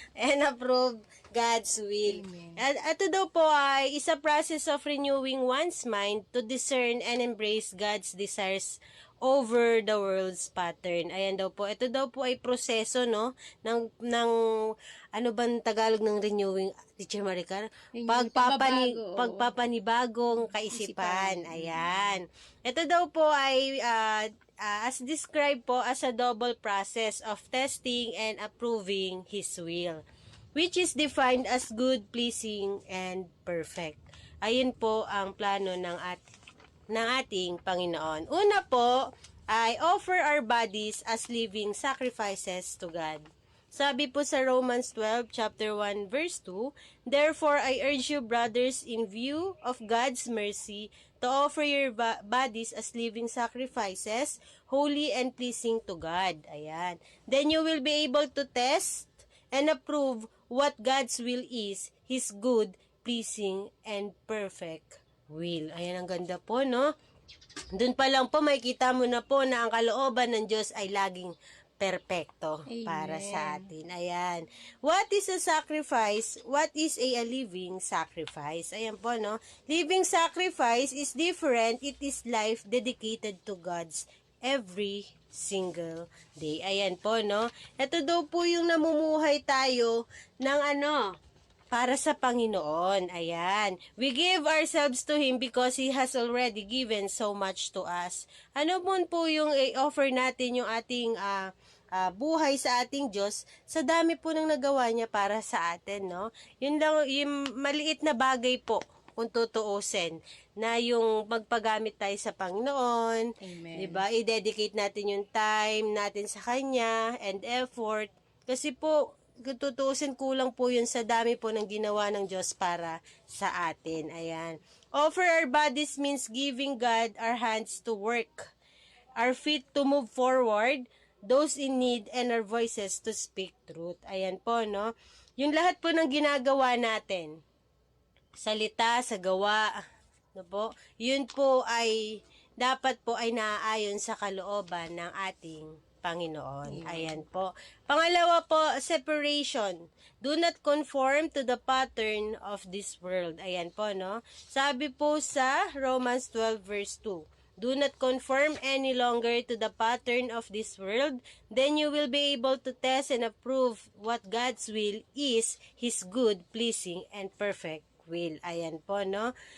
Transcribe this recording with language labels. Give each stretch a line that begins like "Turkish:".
English: And approve God's will.
Filipino: At ito daw po ay isa
English: process of renewing one's mind to discern and embrace God's desires over the world's pattern.
Filipino: Ayan daw po. Ito daw po ay proseso, no? ng ano bang Tagalog ng renewing, Teacher Maricar? Pagpapanibagong kaisipan. Ayan. Ito daw po ay
English: as described po as a double process of testing and approving His will, which is defined as good, pleasing, and perfect.
Filipino: Ayun po ang plano ng ating Panginoon. Una po,
English: ay offer our bodies as living sacrifices to God. Sabi po sa Romans 12, chapter 1, verse 2, "Therefore, I urge you, brothers, in view of God's mercy, to offer your bodies as living sacrifices, holy and pleasing to God."
Filipino: Ayan.
English: Then you will be able to test and approve what God's will is, His good, pleasing, and perfect will.
Filipino: Ayan, ang ganda po, no? Doon pa lang po, makikita mo na po na ang kalooban ng Diyos ay laging perpekto para sa atin.
English: Ayan. What is a sacrifice? What is a living sacrifice?
Filipino: Ayan po, no?
English: Living sacrifice is different. It is life dedicated to God's every single day.
Filipino: Ayan po, no? Ito daw po yung namumuhay tayo ng para sa Panginoon. Ayan.
English: We give ourselves to Him because He has already given so much to us.
Filipino: Ano po yung i-offer natin yung ating buhay sa ating Diyos sa dami po ng nagawa niya para sa atin, no? Yun lang, yung maliit na bagay po kung tutuusin na yung magpagamit tayo sa Panginoon, Amen. 'di ba? I-dedicate natin yung time natin sa Kanya
English: and effort
Filipino: kasi po kung tutuusin kulang po yun sa dami po ng ginawa ng Diyos para sa atin. Ayan.
English: Offer our bodies means giving God our hands to work, our feet to move forward, those in need, and our voices to speak truth.
Filipino: Ayan po, no? Yung lahat po ng ginagawa natin, salita, sa gawa, no po, yun po ay, dapat po ay naaayon sa kalooban ng ating Panginoon. Ayan po. Pangalawa po, separation.
English: Do not conform to the pattern of this world.
Filipino: Ayan po, no?
English: Sabi po sa Romans 12 verse 2, "Do not conform any longer to the pattern of this world, then you will be able to test and approve what God's will is, His good, pleasing, and perfect will."
Filipino: Ayan po, no?